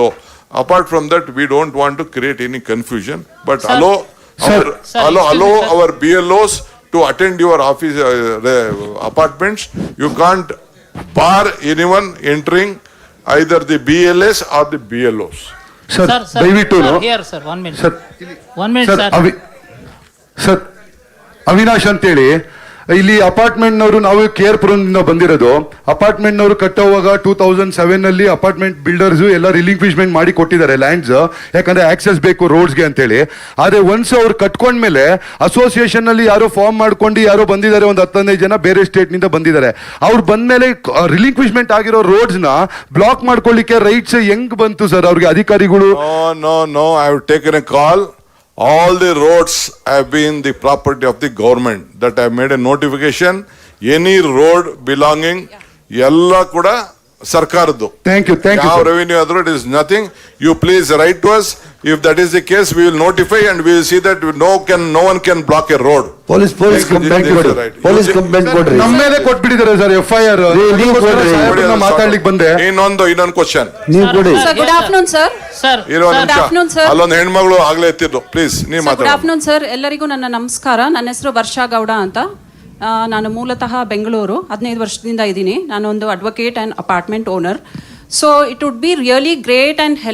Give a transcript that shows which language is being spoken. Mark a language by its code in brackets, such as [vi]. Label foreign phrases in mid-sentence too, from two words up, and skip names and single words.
[en] Apart from that, we don't want to create any confusion, but allow our BLOs to attend your office apartments. You can't bar anyone entering either the BLS or the BLOs. [kn] Sir, ದಯವಿಟ್ಟು [en] here sir 1 minute. Sir, 1 minute sir. [kn] ಸರ್ ಅವಿನಾಶ್ ಅಂತೇಳಿ ಇಲ್ಲಿ ಅಪಾರ್ಟ್ಮೆಂಟ್ ನವರು ನಾವು ಕೇರ್ಪುರದಿಂದ ಬಂದಿರೋದು. ಅಪಾರ್ಟ್ಮೆಂಟ್ ನವರು ಕಟ್ಟೋವಾಗ 2007 ನಲ್ಲಿ [en] apartment builders [kn] ಎಲ್ಲ ರಿಲಿಂಕ್ವಿಶ್ಮೆಂಟ್ ಮಾಡಿ ಕೊಟ್ಟಿದ್ದಾರೆ ಲ್ಯಾಂಡ್ಸ್, ಯಾಕಂದ್ರೆ ಆಕ್ಸೆಸ್ ಬೇಕು ರೋಡ್ಸ್ಗೆ ಅಂತೇಳಿ. ಆದ್ರೆ ಒನ್ಸ್ ಅವ್ರು ಕಟ್ಕೊಂಡ್ಮೇಲೆ ಅಸೋಸಿಯೇಷನ್ ನಲ್ಲಿ ಯಾರೋ ಫಾರ್ಮ್ ಮಾಡ್ಕೊಂಡು ಯಾರೋ ಬಂದಿದ್ದಾರೆ, ಒಂದು 15 ಜನ ಬೇರೆ ಸ್ಟೇಟ್ ನಿಂದ ಬಂದಿದ್ದಾರೆ. ಅವ್ರು ಬಂದ್ಮೇಲೆ ರಿಲಿಂಕ್ವಿಶ್ಮೆಂಟ್ ಆಗಿರೋ ರೋಡ್ಸ್ ನ ಬ್ಲಾಕ್ ಮಾಡ್ಕೊಳ್ಳಿಕ್ಕೆ ರೈಟ್ಸ್ ಹೆಂಗ್ ಬಂತು ಸರ್ ಅವ್ರಿಗೆ ಅಧಿಕಾರಿಗಳು? [en] No, I have taken a call. All the roads have been the property of the government. That I have made a notification. Any road belonging, [kn] ಎಲ್ಲಾ ಕೂಡ ಸರ್ಕಾರದ್ದು. [en] thank you [kn] ಯಾವ ಸರ್. [en] ರೆವಿನ್ಯೂ ಆದ್ರೂ it is nothing. You please write to us. If that is the case we will notify and we will see that no one can block a road. police complaint [kn] ಕೊಡಿ. [en] police complaint [kn] ಕೊಡ್ರಿ. ನಮ್ಮ ಮೇಲೆ ಕೊಟ್ಬಿಟ್ಟಿದ್ದಾರೆ ಸರ್ FIR. ನೀವು ಕೊಡ್ರಿ. ಮಾತಾಡ್ಲಿಕ್ಕೆ ಬಂದೆ. ಇನ್ನೊಂದು ಕ್ವಶನ್ ನೀವು ಕೊಡಿ. [en] Sir, good afternoon, sir. Sir. [kn] ಇರೋ [en] Good afternoon, sir. [kn] ಅಲ್ಲೊಂದು ಹೆಣ್ಮಗಳು ಆಗ್ಲೇ ಎತ್ತಿದ್ದು. ಪ್ಲೀಸ್ ನೀವು [en] Sir, good [kn] ಮಾತಾಡಿ. [en] afternoon, sir. [kn] ಎಲ್ಲರಿಗೂ ನನ್ನ ನಮಸ್ಕಾರ. ನನ್ನ ಹೆಸರು ವರ್ಷಾ ಗೌಡ ಅಂತ. ನಾನು ಮೂಲತಃ ಬೆಂಗಳೂರು, 15 ವರ್ಷದಿಂದ ಇದ್ದೀನಿ. ನಾನೊಂದು [en] advocate and apartment owner. so it would be really great and help